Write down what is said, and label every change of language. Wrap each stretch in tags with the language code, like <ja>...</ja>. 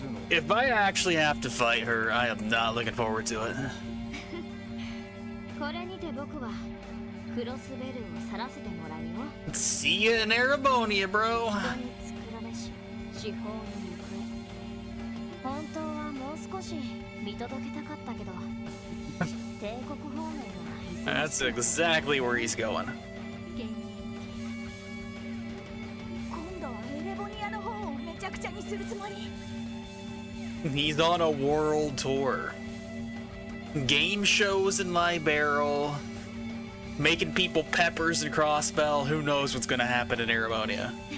<en>If I actually have to fight her, I am not looking forward to it.</en> <ja>これにて僕はクロスベルを去らせてもらうよ。</ja> <en>See you in Arabonia, bro.</en> <ja>人に作られし司法の行方。本当はもう少し見届けたかったけど、帝国方面は。</ja> <en>That's exactly where he's going.</en> <ja>今度はエレボニアの方をめちゃくちゃにするつもり。</ja> <en>He's on a world tour. Game shows in my barrel, making people peppers and crossbell. Who knows what's gonna happen in Arabonia?</en>